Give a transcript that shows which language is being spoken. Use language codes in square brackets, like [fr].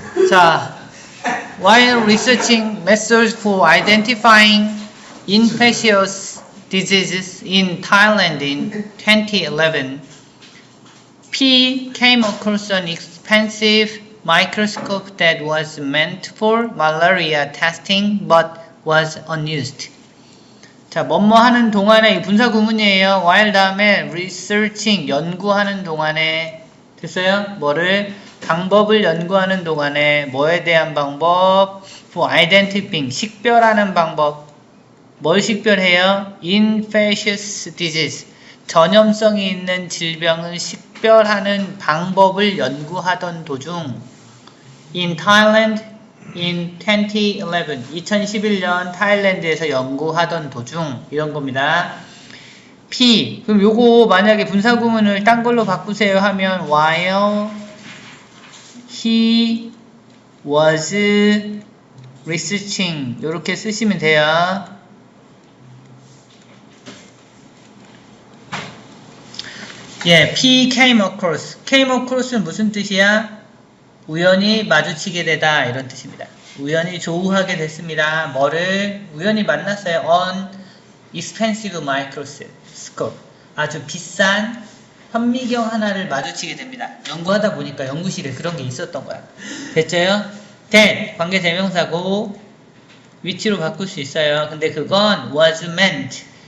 [en] 자, while researching methods for identifying infectious diseases in Thailand in 2011, P came across an expensive microscope that was meant for malaria testing but was unused. [ko] 자, 뭐뭐 하는 동안에 이 분사 구문이에요. while 다음에 researching 연구하는 동안에 됐어요? 뭐를? 방법을 연구하는 동안에 뭐에 대한 방법? [en] for identifying [ko] 식별하는 방법. 뭘 식별해요? [en] infectious disease [ko] 전염성이 있는 질병을 식별하는 방법을 연구하던 도중 [en] in Thailand in 2011 [ko] 2011년 타일랜드에서 연구하던 도중 이런 겁니다. P 그럼 요거 만약에 분사 구문을 딴 걸로 바꾸세요 하면 [en] while he was researching [ko] 요렇게 쓰시면 돼요. 예, [en] P came across. came across는 [ko] 무슨 뜻이야? 우연히 마주치게 되다 이런 뜻입니다. 우연히 조우하게 됐습니다. 뭐를? 우연히 만났어요. [en] on expensive microscope. [ko] 아주 비싼 현미경 하나를 마주치게 됩니다. 연구하다 보니까 연구실에 그런 게 있었던 거야. 됐죠요? that 관계대명사고 위치로 바꿀 수 있어요. 근데 그건 [en] was meant.